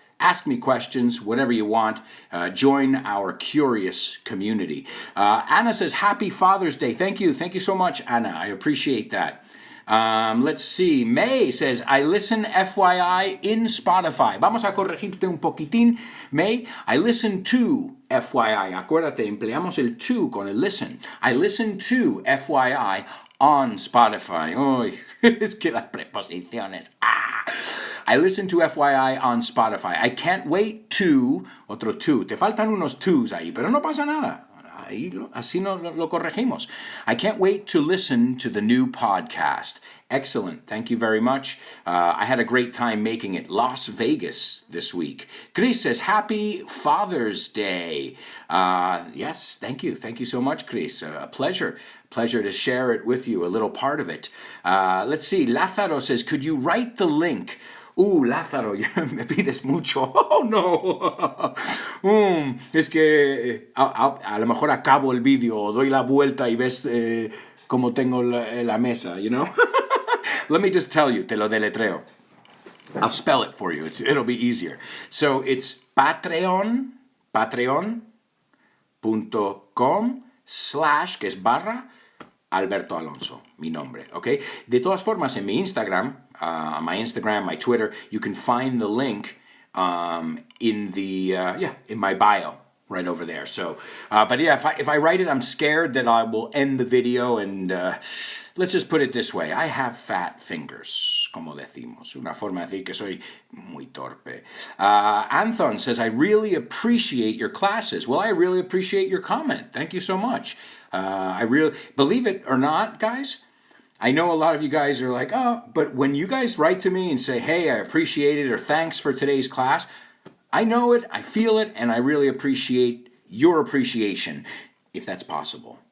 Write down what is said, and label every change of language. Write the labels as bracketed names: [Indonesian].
[English] Ask me questions, whatever you want. Join our curious community. Anna says, Happy Father's Day. Thank you. Thank you so much, Anna. I appreciate that. Let's see. May says, I listen FYI in Spotify. [Spanish] Vamos a corregirte un poquitín, May. [English] I listen to FYI. [Spanish] Acuérdate, empleamos el to con el listen. [English] I listen to FYI on Spotify. [Spanish] Uy, es que las preposiciones. [English] I listen to FYI on Spotify. I can't wait to, [Spanish] otro to. Te faltan unos tos ahí, pero no pasa nada. Así lo corregimos. [English] I can't wait to listen to the new podcast. Excellent. Thank you very much. I had a great time making it. Las Vegas this week. Chris says, Happy Father's Day. Yes, thank you. Thank you so much, Chris. A pleasure. Pleasure to share it with you, a little part of it. Let's see. Lázaro says, could you write the link? [Spanish] Lázaro, me pides mucho. Oh, no. Es que a lo mejor acabo el vídeo, doy la vuelta y ves cómo tengo la mesa, [English] you know? Let me just tell you, [Spanish] te lo deletreo. [English] I'll spell it for you. It'll be easier. So it's [Spanish] patreon.com/ que es barra, Alberto Alonso, mi nombre, [English] okay? [Spanish] De todas formas, en mi Instagram, [English] my Instagram, my Twitter, you can find the link in my bio right over there. So, but yeah, if I write it, I'm scared that I will end the video and let's just put it this way. I have fat fingers, [Spanish] como decimos. Una forma de decir que soy muy torpe. [English] Anthon says, I really appreciate your classes. Well, I really appreciate your comment. Thank you so much. I really, believe it or not, guys, I know a lot of you guys are like, oh, but when you guys write to me and say, hey, I appreciate it, or thanks for today's class, I know it, I feel it, and I really appreciate your appreciation, if that's possible.